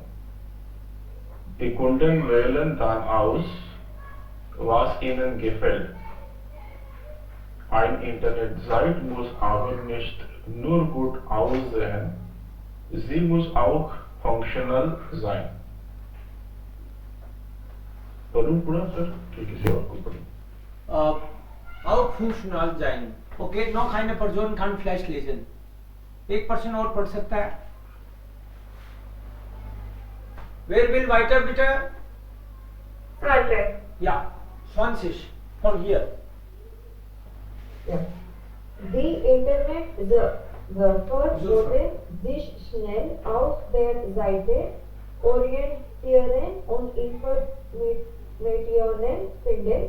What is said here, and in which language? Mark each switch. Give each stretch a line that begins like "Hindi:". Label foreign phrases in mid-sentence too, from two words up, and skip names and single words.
German: Die Kunden wählen dann aus, was ihnen gefällt. Ein Internetseite muss aber nicht nur gut aussehen, sie muss auch funktional sein.
Hindi: पढ़ूं पूरा सर कि किसी और को पढ़ूं?
German: Auch funktional sein. Okay, noch eine Person kann vielleicht lesen.
Hindi: एक पर्सन और पढ़ सकता है.
German: Wer will weiter bitte? Alright. Ja, 20 von hier. Ja. Die Internetsurfer würden sich schnell auf der Seite orientieren und Informationen finden.